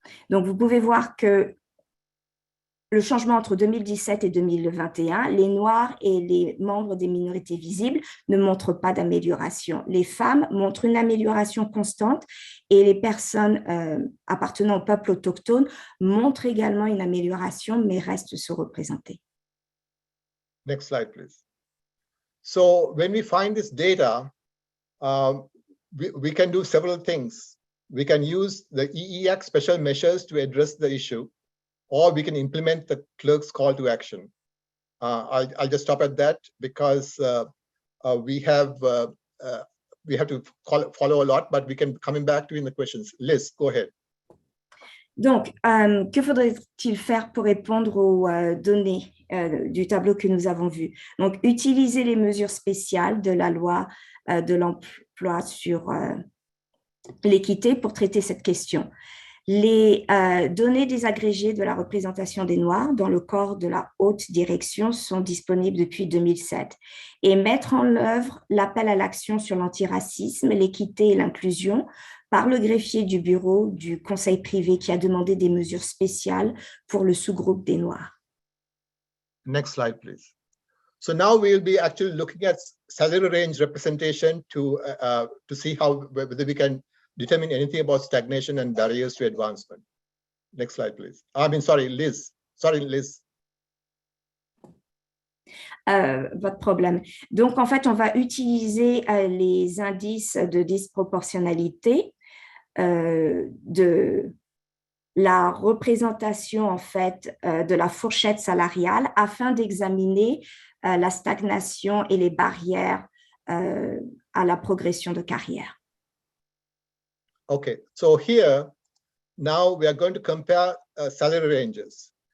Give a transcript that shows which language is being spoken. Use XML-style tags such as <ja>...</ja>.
<fr>Donc, vous pouvez voir que le changement entre 2017 et 2021, les Noirs et les membres des minorités visibles ne montrent pas d'amélioration. Les femmes montrent une amélioration constante et les personnes appartenant au peuple autochtone montrent également une amélioration, mais restent sous-représentées.</fr> <en>Next slide, please. So when we find this data, we can do several things. We can use the EEX special measures to address the issue, or we can implement the clerk's call to action. I'll just stop at that because we have to follow a lot, but we can coming back to in the questions. Liz, go ahead.</en> <fr>Donc, que faudrait-il faire pour répondre aux données du tableau que nous avons vu? Donc, utiliser les mesures spéciales de la loi de l'emploi sur l'équité pour traiter cette question. Les données désagrégées de la représentation des Noirs dans le corps de la haute direction sont disponibles depuis 2007 et mettre en œuvre l'appel à l'action sur l'antiracisme, l'équité et l'inclusion par le greffier du bureau du conseil privé qui a demandé des mesures spéciales pour le sous-groupe des Noirs.</fr> <en>Next slide, please. So now we'll be actually looking at salary range representation to see how whether we can determine anything about stagnation and barriers to advancement. Next slide, please. Sorry, Liz. Sorry, Liz.</en> <fr>Pas de problème. Donc, en fait, on va utiliser les indices de disproportionnalité de la représentation, en fait, de la fourchette salariale afin d'examiner la stagnation et les barrières à la progression de carrière.</fr> <en>Okay, so here, now we are going to compare salary ranges.</en>